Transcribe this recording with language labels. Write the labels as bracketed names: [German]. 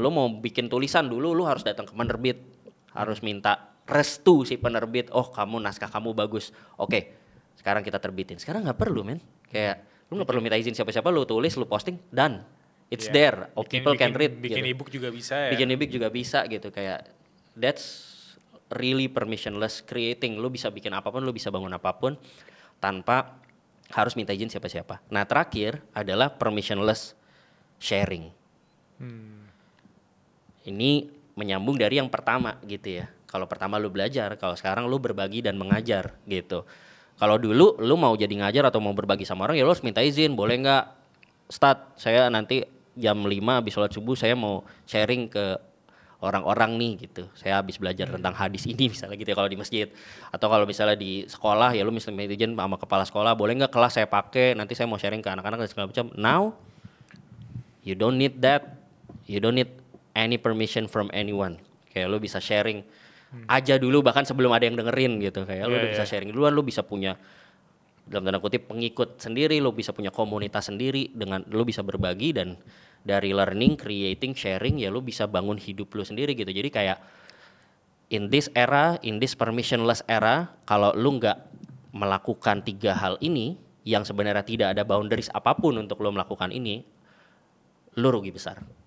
[Indonesian] Lo mau bikin tulisan dulu, lo harus datang ke penerbit, harus minta restu si penerbit. Naskah kamu bagus. Oke, sekarang kita terbitin. Sekarang nggak perlu, men. Kayak lo nggak perlu minta izin siapa-siapa. Lo tulis, lo posting, [English] done. It's there. People can read. [Indonesian] Bikin gitu. ebook juga bisa ya. Bikin ebook juga bisa gitu. Kayak [English] that's really permissionless creating. [Indonesian] Lo bisa bikin apapun, lo bisa bangun apapun tanpa harus minta izin siapa-siapa. Nah terakhir adalah permissionless sharing. Ini menyambung dari yang pertama gitu ya. Kalau pertama lu belajar, kalau sekarang lu berbagi dan mengajar gitu. Kalau dulu lu mau jadi ngajar atau mau berbagi sama orang ya lu harus minta izin. Boleh nggak Ustadz, saya nanti jam 5 habis sholat subuh saya mau sharing ke orang-orang nih gitu. Saya habis belajar tentang hadis ini misalnya gitu ya kalau di masjid. Atau kalau misalnya di sekolah ya lu minta izin sama kepala sekolah. Boleh nggak kelas saya pakai, nanti saya mau sharing ke anak-anak dan segala macam. [English] Now you don't need that. You don't need any permission from anyone. [Indonesian] Kayak lu bisa sharing aja dulu bahkan sebelum ada yang dengerin gitu. Kayak lu udah bisa sharing duluan, lu bisa punya dalam tanda kutip pengikut sendiri, lu bisa punya komunitas sendiri, dengan lu bisa berbagi dan dari [English] learning, creating, sharing [Indonesian] ya lu bisa bangun hidup lu sendiri gitu. Jadi kayak [English] in this era, in this permissionless era, [Indonesian] kalau lu nggak melakukan 3 hal ini yang sebenarnya tidak ada boundaries apapun untuk lu melakukan ini, lu rugi besar.